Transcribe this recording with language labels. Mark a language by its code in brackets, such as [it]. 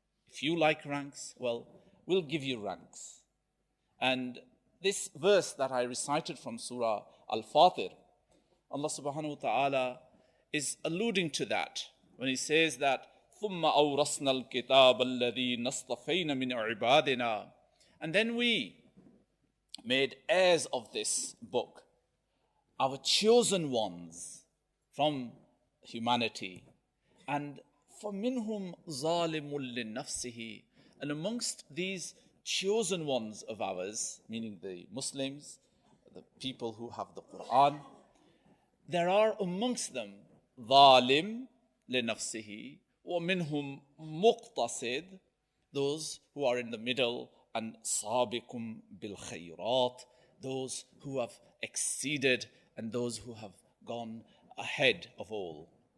[en] If you like ranks, well, we'll give you ranks. And this verse that I recited from Surah Al-Fatir, Allah subhanahu wa ta'ala is alluding to that when He says that [ar] ثُمَّ أَوْرَثْنَا الْكِتَابَ الَّذِينَ اصْطَفَيْنَا مِنْ عِبَادِنَا. [en] And then we made heirs of this book, our chosen ones from humanity. [ar] And فَمِنْهُمْ ظَالِمٌ لِنَفْسِهِ. [en] And amongst these chosen ones of ours, meaning the Muslims, the people who have the Quran, there are amongst them [ar] ظالم لنفسه ومنهم مقتصد, [en] those who are in the middle, and [ar] سابق بالخيرات, [en] those who have exceeded and those who have gone ahead of all.